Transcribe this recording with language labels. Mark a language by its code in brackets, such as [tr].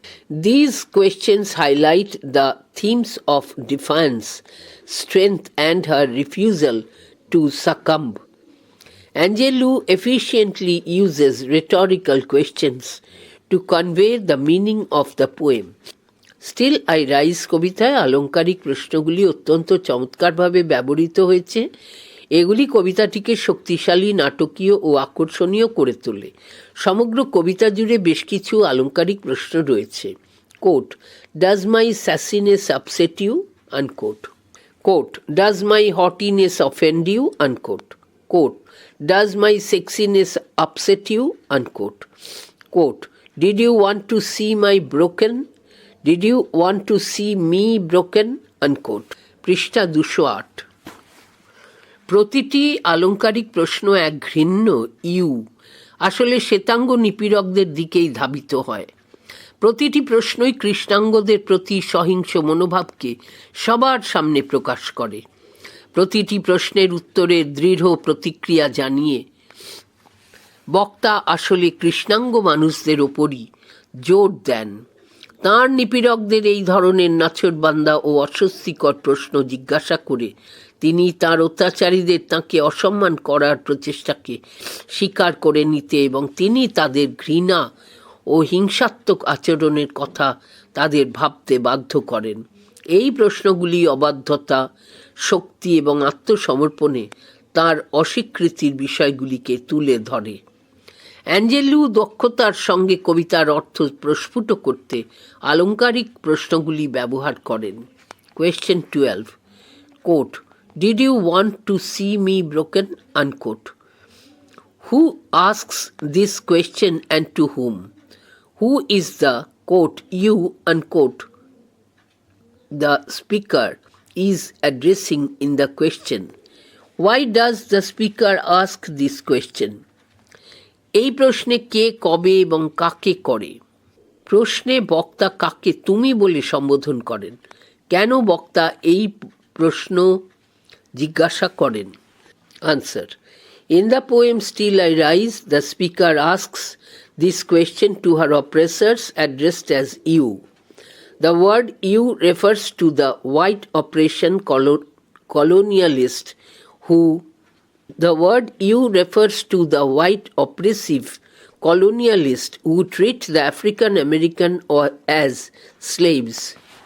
[en] These questions highlight the themes of defiance, strength, and her refusal to succumb. Angelou efficiently uses rhetorical questions to convey the meaning of the poem. [bn] Still I Rise কবিতায় আলংকারিক প্রশ্নগুলি অত্যন্ত চমৎকারভাবে ব্যবহৃত হয়েছে। এগুলি কবিতাটিকে শক্তিশালী, নাটকীয় ও আকর্ষণীয় করে তোলে। সমগ্র কবিতা জুড়ে বেশ কিছু আলংকারিক প্রশ্ন রয়েছে। [en] Quote, does my sassiness upset you? Unquote. Quote, does my hotness offend you? Unquote. Quote, does my sexiness upset you? Unquote. Quote, did you want to see my broken? Did you want to see me broken? [bn] Unquote. পৃষ্ঠা 208। প্রতিটি আলংকারিক প্রশ্ন এক ঘৃণ্য you আসলে শ্বেতাঙ্গ নিপীড়কদের দিকেই ধাবিত হয়। প্রতিটি প্রশ্নই কৃষ্ণাঙ্গদের প্রতি সহিংস মনোভাবকে সবার সামনে প্রকাশ করে। প্রতিটি প্রশ্নের উত্তরে দৃঢ় প্রতিক্রিয়া জানিয়ে বক্তা আসলে কৃষ্ণাঙ্গ মানুষদের ওপরই জোর দেন। তাঁর নিপীড়কদের এই ধরনের নাছোড়বান্দা ও অস্বস্তিকর প্রশ্ন জিজ্ঞাসা করে তিনি তাঁর অত্যাচারীদের তাঁকে অসম্মান করার প্রচেষ্টাকে স্বীকার করে নিতে এবং তিনি তাদের ঘৃণা ও হিংসাত্মক আচরণের কথা তাদের ভাবতে বাধ্য করেন। এই প্রশ্নগুলি অবাধ্যতা, শক্তি এবং আত্মসমর্পণে তাঁর অস্বীকৃতির বিষয়গুলিকে তুলে ধরে। অ্যাঞ্জেলু দক্ষতার সঙ্গে কবিতার অর্থ প্রস্ফুট করতে আলংকারিক প্রশ্নগুলি ব্যবহার করেন। [en] Question 12. Quote, Did you want to see me broken? Unquote. Who asks this question and to whom? Who is the, quote, you, unquote, the speaker is addressing in the question? Why does the speaker ask this question? [bn] এই প্রশ্নে কে, কবে এবং কাকে করে? প্রশ্নে বক্তা কাকে তুমি বলে সম্বোধন করেন? কেন বক্তা এই প্রশ্ন জিজ্ঞাসা করেন? [en] Answer: In the poem Still I Rise, the speaker asks this question to her oppressors addressed as you. The word you refers to the white oppression colonialist who The word you refers to the white oppressive colonialist who treat the African American as slaves.